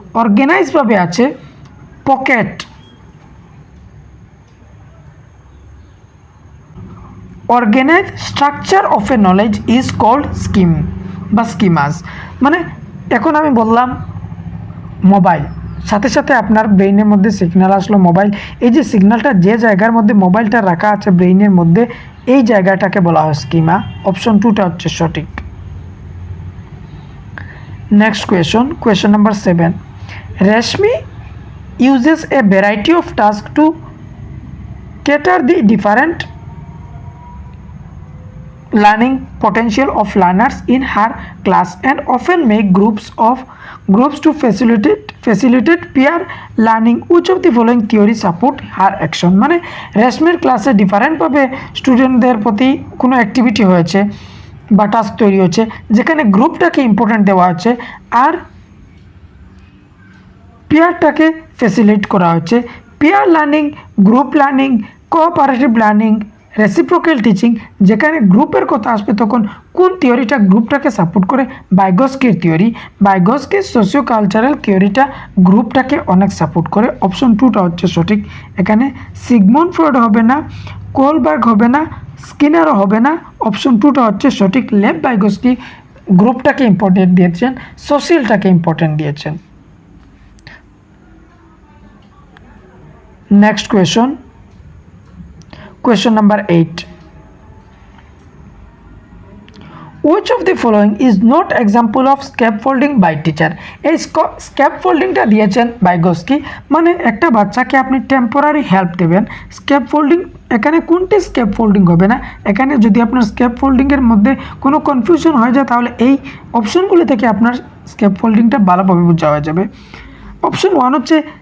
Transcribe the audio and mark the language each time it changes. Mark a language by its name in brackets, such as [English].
[Bangla] অর্গানাইজভাবে আছে pocket, [English] organize structure of a knowledge is called scheme [Bangla] বা স্কিমাস। মানে এখন আমি বললাম মোবাইল, সাথে সাথে আপনার ব্রেইনের মধ্যে সিগন্যাল আসলো মোবাইল, এই যে সিগন্যালটা যে জায়গার মধ্যে মোবাইলটা রাখা আছে ব্রেইনের মধ্যে, এই জায়গাটাকে বলা হয় স্কিমা। অপশন 2টা হচ্ছে সঠিক। [English] Next question number 7. Rashmi uses a variety of tasks to cater the different learning potential of learners in her class and often make groups to facilitate peer learning. Which of the following theory support her action? [Bangla] মানে রেশমির ক্লাসে ডিফারেন্টভাবে স্টুডেন্টদের প্রতি কোনো activity হয়েছে বা task তৈরি হচ্ছে যেখানে গ্রুপটাকে ইম্পর্টেন্ট দেওয়া হচ্ছে আর পেয়ারটাকে ফ্যাসিলিটেট করা হচ্ছে। Pair learning, group learning, cooperative learning, reciprocal teaching, যেখানে গ্রুপের কথা আসবে তখন কোন থিওরিটা গ্রুপটাকে সাপোর্ট করে? বাইগস্কির থিওরি। বাইগস্কির সোশিও কালচারাল থিওরিটা গ্রুপটাকে অনেক সাপোর্ট করে। অপশন 2টা হচ্ছে সঠিক। এখানে সিগমন্ড ফ্রয়েড হবে না, কোলবার্গ হবে না, স্কিনারও হবে না। অপশন 2টা হচ্ছে সঠিক। লেভ বাইগস্কি গ্রুপটাকে ইম্পর্টেন্ট দিয়েছেন, সোশিয়ালটাকে ইম্পর্টেন্ট দিয়েছেন। [English] Next question number 8. Which of the following is not example of scaffolding by teacher? [Bangla] এই স্ক্যাপফোল্ডিংটা দিয়েছেন বাইগস্কি, মানে একটা বাচ্চাকে আপনি টেম্পোরারি হেল্প দেবেন। স্ক্যাপফোল্ডিং, এখানে কোনটি স্ক্যাপফোল্ডিং হবে না? এখানে যদি আপনার স্ক্যাপফোল্ডিংয়ের মধ্যে কোনো কনফিউশন হয়ে যায় তাহলে এই অপশনগুলি থেকে আপনার স্ক্যাপফোল্ডিংটা ভালোভাবে বোঝা হয়ে যাবে। অপশন 1 হচ্ছে